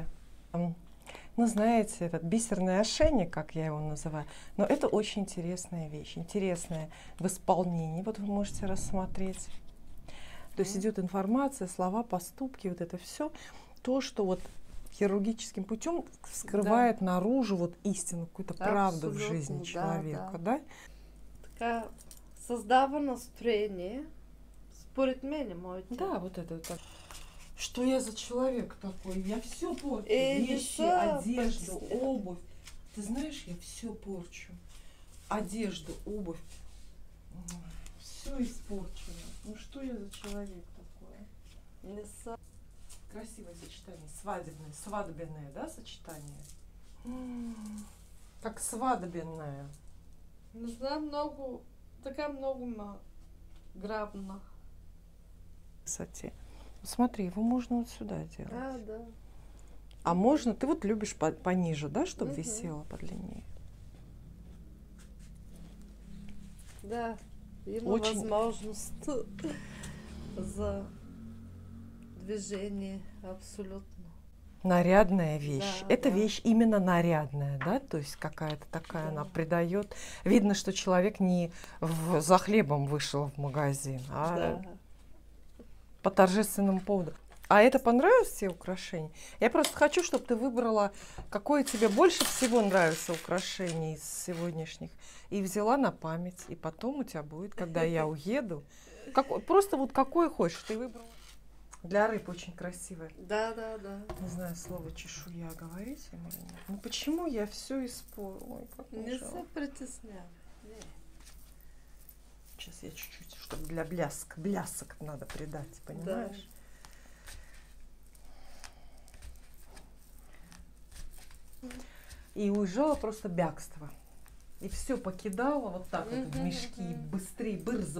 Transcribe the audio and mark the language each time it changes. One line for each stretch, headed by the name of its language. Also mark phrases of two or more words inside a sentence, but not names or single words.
Russian: Ну, знаете, этот бисерный ошейник, как я его называю, но это очень интересная вещь, интересная в исполнении. Вот вы можете рассмотреть. То есть идет информация, слова, поступки, вот это все, то, что вот хирургическим путем скрывает наружу вот истину, какую-то правду в жизни человека, да?
Bulgarian: Така създава настроение, според мен, моите.
Russian: Да, вот это вот. Что я за человек такой? Я все порчу.
Bulgarian: не
Russian: Вещи,
Bulgarian: са
Russian: одежду,
Bulgarian: притесня.
Russian: обувь. Ты знаешь, я все порчу. Одежду, обувь. Все испорчено. Ну что я за человек такой?
Bulgarian: Не са.
Russian: Красивое сочетание. Свадебное. Свадебное, да, сочетание? Как свадебное.
Bulgarian: Не знам, много, така много ма грабна.
Russian: Кстати, смотри, его можно вот сюда делать. Да. А можно, ты вот любишь пониже, да, чтобы Мгм. висело подлиннее?
Bulgarian: Да, има
Russian: Очень-
Bulgarian: възможност за движение абсолютно.
Russian: Нарядная вещь. Да, Это да. вещь именно нарядная, да, то есть какая-то такая, Да. она придает. Видно, что человек не за хлебом вышел в магазин, а Да. по торжественному поводу. А это понравилось тебе украшение? Я просто хочу, чтобы ты выбрала, какое тебе больше всего нравится украшение из сегодняшних, и взяла на память. И потом у тебя будет, когда я уеду, просто вот какое хочешь, ты выбрала. Для рыб очень красивое. Да. Не знаю, слово чешуя говорить им или нет. Ну почему я все испортила? Ой, как мне
Bulgarian: Не
Russian: жалко.
Bulgarian: се притеснявай. Не.
Russian: Сейчас я чуть-чуть, чтобы для блясок надо придать, понимаешь? И уезжала просто бягство. И все покидала вот так вот в мешки, быстрее, бырзо.